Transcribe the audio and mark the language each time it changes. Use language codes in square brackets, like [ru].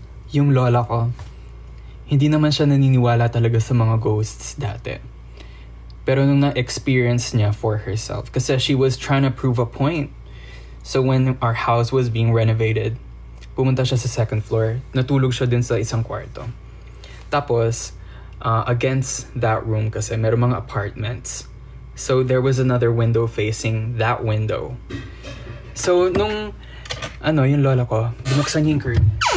[tl] Yung lola ko, hindi naman siya naniniwala talaga sa mga ghosts dati. Pero nung na-experience niya [en] for herself, kasi she was trying to prove a point. So when our house was being renovated, [tl] pumunta siya sa second floor, natulog siya dun sa isang kwarto. Tapos, against that room kasi meron mga apartments. [en] So there was another window facing that window. [tl] So nung, yung lola ko, binuksan niya yung curtain.